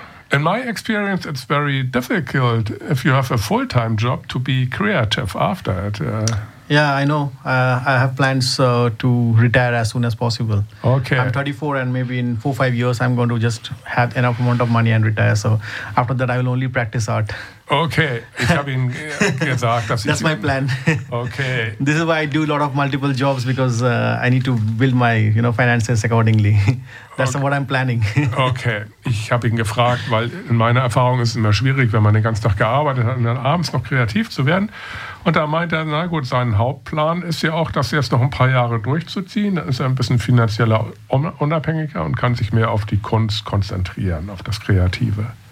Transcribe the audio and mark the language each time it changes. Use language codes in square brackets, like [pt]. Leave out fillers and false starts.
[en] In my experience, it's very difficult if you have a full-time job to be creative after it. Yeah, I know. I have plans to retire as soon as possible. Okay. I'm 34, and maybe in 4 or 5 years, I'm going to just have enough amount of money and retire. So after that, I will only practice art. [de] Okay, ich habe Ihnen gesagt, dass [en] That's my plan. Okay. This is why I do a lot of multiple jobs, because I need to build my, you know, finances accordingly. That's okay. What I'm planning. [de] Okay, ich habe ihn gefragt, weil in meiner Erfahrung ist es immer schwierig, wenn man den ganzen Tag gearbeitet hat und dann abends noch kreativ zu werden. Und da meint er, na gut, sein Hauptplan ist ja auch, das jetzt noch ein paar Jahre durchzuziehen. Dann ist er ein bisschen finanzieller unabhängiger und kann sich mehr auf die Kunst konzentrieren, auf das Kreative.